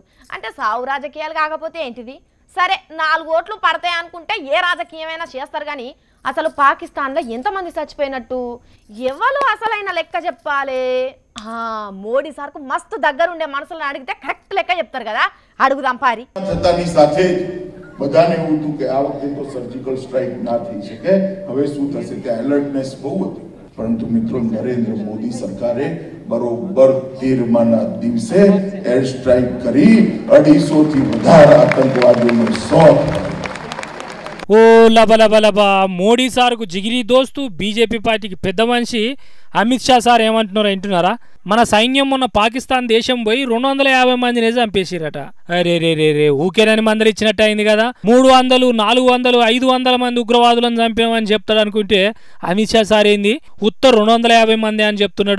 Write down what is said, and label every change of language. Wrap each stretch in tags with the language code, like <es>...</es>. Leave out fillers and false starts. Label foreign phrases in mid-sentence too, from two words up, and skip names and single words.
<te>అంటే సావు రాజకీయాలు కాకపోతే ఏంటిది? సరే 4 ఓట్లు పడతాయి అనుకుంటే ఏ రాజకీయమైనా చేస్తారు కానీ అసలు పాకిస్తాన్లో ఎంతమంది చచ్చిపోయినట్టు ఎవరు అసలైన లెక్క చెప్పాలి? మోడీ సార్కు మస్తు దగ్గరుండే మనుషులను అడిగితే కరెక్ట్ లెక్క చెప్తారు కదా. అడుగుదాం పారి.</te> <gu>બધાને એવું હતું કે આ વખતે તો</gu> <en>surgical strike</en> <gu>ના થઈ શકે, હવે શું થશે તે એલર્ટનેસ બહુ હતી. પરંતુ મિત્રો નરેન્દ્ર મોદી સરકારે બરોબર 13માના દિવસે</gu> <en>air strike</en> <gu>કરી 250 થી વધારે આતંકવાદીઓનો શોધ.</gu> <te>ఓ లబలబలబ మోడీ సార్కు జిగిరి దోస్తు బీజేపీ పార్టీకి పెద్ద మనిషి అమిత్ షా సార్ ఏమంటున్నారో వింటున్నారా? మన సైన్యం మొన్న పాకిస్తాన్ దేశం పోయి 250 మందిని చంపేసిరట. అరే రే రే రే ఊకేనని మందరు ఇచ్చినట్టు అయింది కదా. 300, 400, 500 మంది ఉగ్రవాదులను చంపామని చెప్తాడు అనుకుంటే అమిత్ షా సార్ ఏంది ఉత్త 250 మంది అని చెప్తున్నాడు.</te>